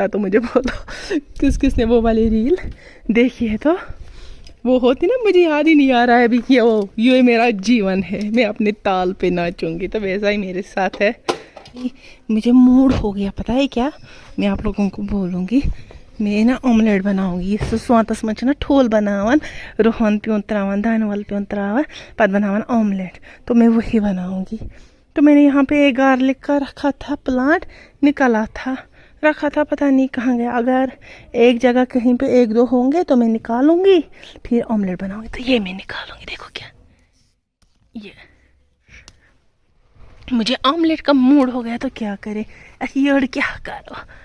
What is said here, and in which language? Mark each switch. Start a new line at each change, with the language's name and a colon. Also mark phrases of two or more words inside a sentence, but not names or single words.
Hindi: तो मुझे बोलो किसने वो वाली रील देखी है, तो वो होती ना, मुझे याद ही नहीं आ रहा है अभी कि वो ये मेरा जीवन है, मैं अपने ताल पे नाचूंगी। तो वैसा ही मेरे साथ है, मुझे मूड हो गया पता है क्या, मैं आप लोगों को बोलूँगी, मैं ना ऑमलेट बनाऊँगी।
Kashmiri: स्वातस मच ना ठोल बनावन, रोहन प्यों त्रावन, दानवल प्यों त्रावन, पद बनावन ऑमलेट,
Hindi: तो मैं वही बनाऊँगी। तो मैंने यहाँ पे गार्लिक का रखा था प्लांट, निकला था, रखा था, पता नहीं कहाँ गया। अगर एक जगह कहीं पे एक दो होंगे तो मैं निकालूंगी, फिर ऑमलेट बनाऊंगी। तो ये मैं निकालूंगी, देखो क्या, ये मुझे ऑमलेट का मूड हो गया तो क्या करे, ये क्या करो।